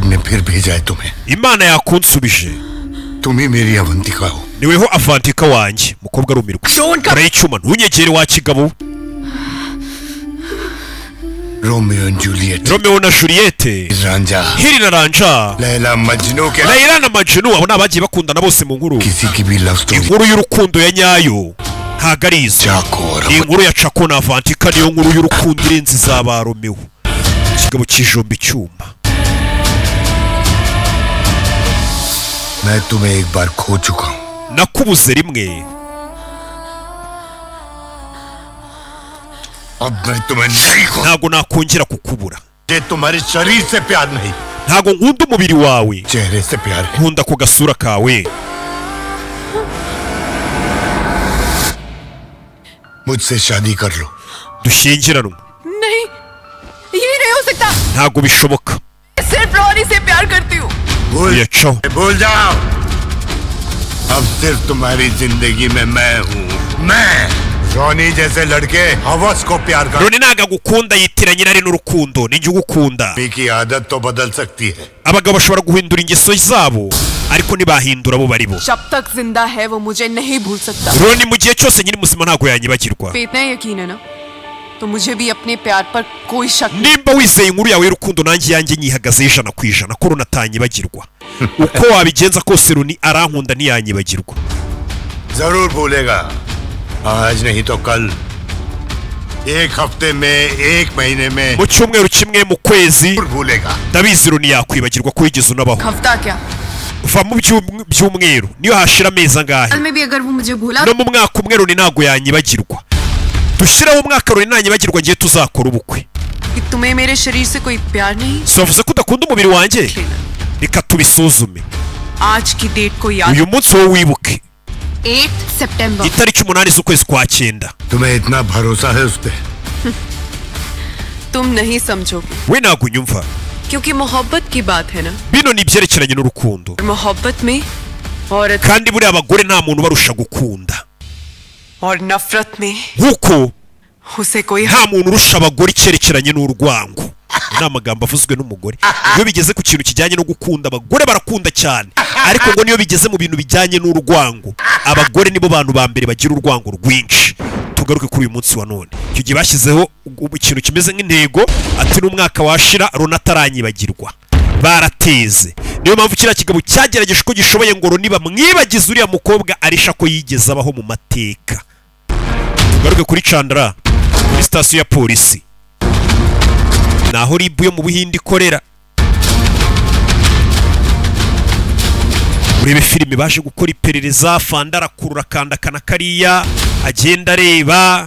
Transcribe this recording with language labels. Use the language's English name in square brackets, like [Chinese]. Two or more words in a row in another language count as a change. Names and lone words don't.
[Hindi] फिर भेजा है तुम्हें [Kinyarwanda] imana yakunsubije [Hindi] तुम ही मेरी अवंतिका हो [Kinyarwanda] niweho avantika wanjye mukobwa arumirwa urayicuma ntunyegere wa kigabo [Hindi] रोमियो एंड जूलियट [Kinyarwanda] Romeo na Juliette [Hindi] रांझा [Kinyarwanda] Hiri na Ranja [Hindi] लैला मजनू के [Kinyarwanda] Layla na Majnun abo nabagiye bakundana bose mu nkuru [Hindi] किसी की भी [English] love story [Kinyarwanda] inkuru y'urukundo ya nyayo ntago ari izo inkuru ya Chako na Avantika niyo nkuru y'urukundo irenze izaba Romeo kigabo kijomba icyuma [Hindi] मैं तुम्हें एक बार खो चुका हूँ [Kinyarwanda] nakubuze rimwe [Hindi] अब मैं तुम्हें नहीं खो [Kinyarwanda] ntago nakongera kukubura [Hindi] ये तुम्हारे शरीर से प्यार नहीं [Kinyarwanda] ntago nkunda umubiri wawe [Hindi] चेहरे से प्यार है [Kinyarwanda] nkunda ku gasura kawe [Hindi] मुझसे शादी कर लो [Kinyarwanda] dushyingiranwe [Hindi] नहीं ये नहीं हो सकता [Kinyarwanda] ntago bishoboka [Hindi] सिर्फ रॉनी से प्यार करती हूँ [Kinyarwanda] yacaho [Hindi] भूल जाओ अब सिर्फ तुम्हारी जिंदगी में मैं हूँ मैं रोनी जैसे लड़के हवस को प्यार कर [Kinyarwanda] Roni ntago agukunda yitiranye nari n'urukundo ninjye ugukunda [Hindi] की आदत तो बदल सकती है [Kinyarwanda] abagabo bashobora guhindura ingeso zabo ariko ntibahindura abo bari bo [Hindi] जब तक जिंदा है वो मुझे नहीं भूल सकता [Kinyarwanda] Roni mu gihe cyose nyiri muzima ntago yanyibagirwa [Hindi] पे इतना यकीन है ना तो मुझे भी अपने प्यार पर कोई शक नहीं [Kinyarwanda] nimba wizeye inkuru yawe y'urukundo nanjye yanjye nyihagazeho 100% ko Roni atanyibagirwa uko wabigenza kose Roni arankunda ntiyanyibagirwa [Hindi] जरूर भूलेगा आज नहीं तो कल एक हफ्ते में एक महीने में [Kinyarwanda] mu cyumweru kimwe mu kwezi [Hindi] जरूर भूलेगा [Kinyarwanda] ndabizi Roni yakwibagirwa ko wigeze unabaho [Hindi] हफ्ता क्या [Kinyarwanda] uva mu byumweru niyo hashira amezi angahe [Hindi] साल में भी अगर वो मुझे भूला [Kinyarwanda] no mu mwaka umwe Roni ntago yanyibagirwa dushyiraho umwaka Roni ntanyibagirwa ngiye tuzakora ubukwe [Hindi] कि तुम्हें मेरे शरीर से कोई प्यार नहीं [Kinyarwanda] so wavuze ko udakunda umubiri wanjye reka tubisuzume [Hindi] आज की डेट को याद [Kinyarwanda] uyu munsi wowe wibuke [Hindi] 8 सितंबर [Kinyarwanda] itariki 8 z'ukwezi kwa 9 [Hindi] तुम्हें इतना भरोसा है उस पे तुम नहीं समझोगे [Kinyarwanda] we ntago unyumva [Hindi] क्योंकि मोहब्बत की बात है ना [Kinyarwanda] bino ni ibyerekeranye n'urukundo [Hindi] मोहब्बत में औरत [Kinyarwanda] kandi buriya abagore nta muntu ubarusha gukunda [Hindi] और नफरत में [Kinyarwanda] nk'uko [Hindi] उसे कोई [Kinyarwanda] nta muntu urusha abagore icyerekeranye n'urwango ni amagambo avuzwe n'umugore iyo bigeze ku kintu kijyanye no gukunda abagore barakunda cyane ariko ngo niyo bigeze mu bintu bijyanye n'urwango abagore nibo bantu ba mbere bagira urwango rwinshi tugaruke kuri uyu munsi wa none icyo gihe bashyizeho ikintu kimeze nk'intego ati n'umwaka washira Roni ataranyibagirwa barateze niyo mpamvu kiriya kigabo cyagerageje uko gishoboye ngo Roni bamwibagize uriya mukobwa arisha ko yigeze abaho mu mateka tugaruke kuri Chandra kuri sitasiyo ya polisi naho ribu yo mu Buhinde ikorera urebe filime baje gukora iperereza Fanda arakurura kandakana kariya agenda areba